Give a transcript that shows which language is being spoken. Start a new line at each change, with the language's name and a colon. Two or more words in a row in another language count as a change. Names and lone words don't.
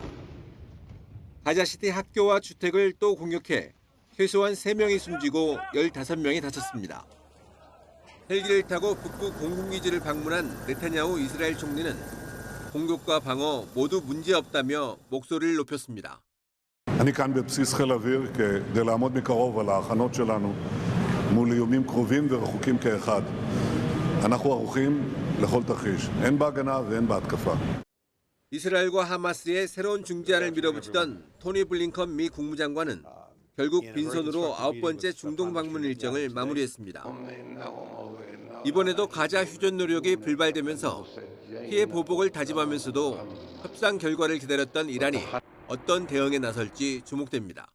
Korean: 가자시티 학교와 주택을 또 공격해 최소한 3명이 숨지고 15명이 다쳤습니다. 헬기를 타고 북부 공군기지를 방문한 네타냐후 이스라엘 총리는 공격과 방어 모두 문제없다며 목소리를 높였습니다.
Hebrew: אני כאן בבסיס חיל אוויר כדי לעמוד מקרוב על ההכנות שלנו מול איומים קרובים ורחוקים כאחד. אנחנו ערוכים לכל תרחיש, הן בהגנה והן בהתקפה.
Korean: 이스라엘과 하마스의 새로운 중재안을 밀어붙이던 토니 블링컨 미 국무장관은 결국 빈손으로 9번째 중동 방문 일정을 마무리했습니다. 이번에도 가자 휴전 노력이 불발되면서 피해 보복을 다짐하면서도 협상 결과를 기다렸던 이란이 어떤 대응에 나설지 주목됩니다.